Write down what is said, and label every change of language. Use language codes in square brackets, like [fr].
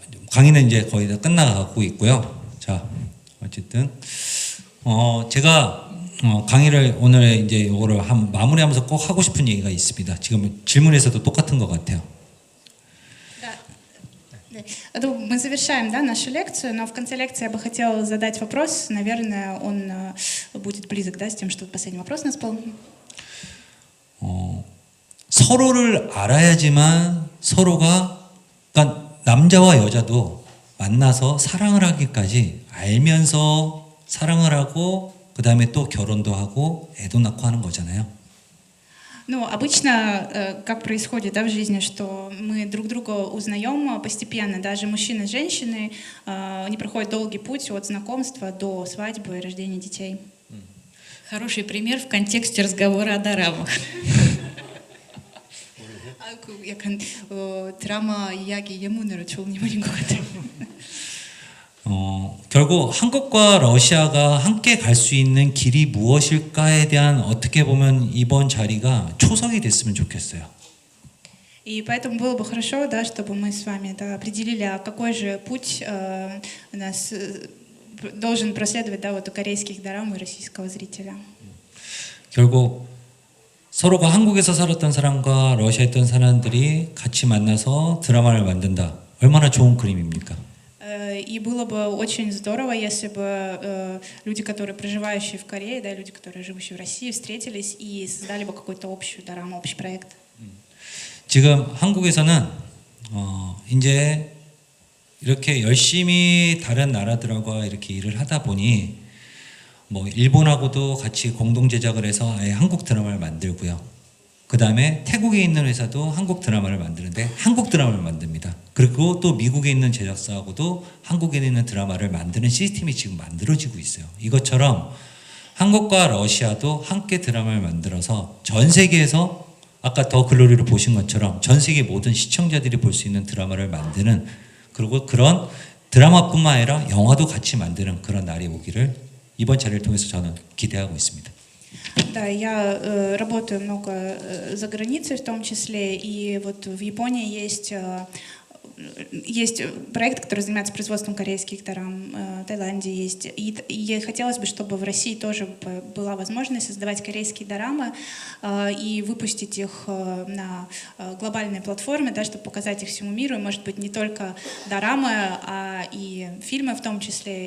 [ko] 강의는 이제 거의 다 끝나가고 있고요. 자, 어쨌든 제가 강의를 오늘 이제 이거를 마무리하면서 꼭 하고 싶은 얘기가 있습니다. 지금 질문에서도 똑같은 것 같아요. [ru] Мы завершаем, да, нашу лекцию, но в конце лекции я бы хотела задать вопрос. Наверное, он будет близок, да, с тем, что последний вопрос у нас был. [ko] 서로를 알아야지만 서로가, 그러니까 남자와 여자도 만나서 사랑을 하기까지 알면서 사랑을 하고 그 다음에 또 결혼도 하고 애도 낳고 하는 거잖아요. [ru] Ну, обычно, как происходит, да, в жизни, что мы друг друга узнаем постепенно, даже мужчины и женщины, они проходят долгий путь от знакомства до свадьбы и рождения детей. Хороший пример в контексте разговора о дорамах. [ko] 약간 드라마 이야기 예문으로 좋은 인물인 것 같아요. 결국 한국과 러시아가 함께 갈 수 있는 길이 무엇일까에 대한 어떻게 보면 이번 자리가 초석이 됐으면 좋겠어요. [ru] И поэтому было бы хорошо, да, чтобы мы с вами, да, определили, какой же путь нас должен проследовать, да, вот у корейских дорам и российского зрителя. [ko] 결국 서로가 한국에서 살았던 사람과 러시아에 있던 사람들이 같이 만나서 드라마를 만든다. 얼마나 좋은 그림입니까? [ru] И было бы очень здорово, если бы люди, которые проживающие в Корее, да, люди, которые живущие в России, встретились и создали бы какую-то общую дораму, общий проект. [ko] 지금 한국에서는 이제 이렇게 열심히 다른 나라들과 이렇게 일을 하다 보니 뭐 일본하고도 같이 공동 제작을 해서 아예 한국 드라마를 만들고요. 그 다음에 태국에 있는 회사도 한국 드라마를 만드는데 한국 드라마를 만듭니다. 그리고 또 미국에 있는 제작사하고도 한국에 있는 드라마를 만드는 시스템이 지금 만들어지고 있어요. 이것처럼 한국과 러시아도 함께 드라마를 만들어서 전 세계에서 아까 더 글로리를 보신 것처럼 전 세계 모든 시청자들이 볼 수 있는 드라마를 만드는, 그리고 그런 드라마뿐만 아니라 영화도 같이 만드는 그런 날이 오기를 이번 자리를 통해서 저는 기대하고 있습니다. [ru] Да, я работаю много за границей в том числе, и вот в Японии есть есть проект, который занимается производством корейских дорам, в Таиланде есть. И хотелось бы, чтобы в России тоже была возможность создавать корейские дорамы и выпустить их на глобальной платформе, да, чтобы показать их всему миру. И, может быть, не только дорамы, а и фильмы в том числе.